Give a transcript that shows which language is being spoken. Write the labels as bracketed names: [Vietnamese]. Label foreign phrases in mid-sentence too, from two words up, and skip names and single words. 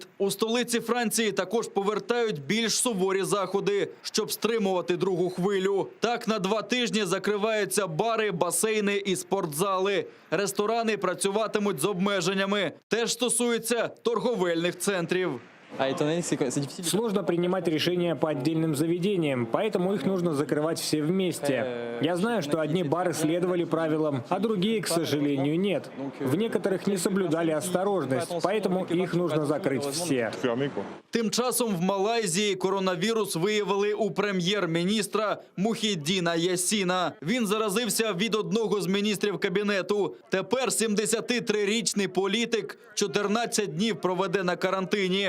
[Ukrainian] У столиці Франції також повертають більш суворі заходи, щоб стримувати другу хвилю. Так, на 2 тижні закриваються бари, басейни і спортзали. Ресторани працюватимуть з обмеженнями. Теж стосується торговельних центрів. [Russian] Сложно принимать решения по отдельным заведениям, поэтому их нужно закрывать все вместе. Я знаю, что одни бары следовали правилам, а другие, к сожалению, нет. В некоторых не соблюдали осторожность, поэтому их нужно закрыть все. [Ukrainian] Тим часом в Малайзії коронавірус виявили у прем'єр-міністра Мухіддіна Ясіна. Він заразився від одного з міністрів кабінету. Тепер 73-річний політик 14 днів проведе на карантині.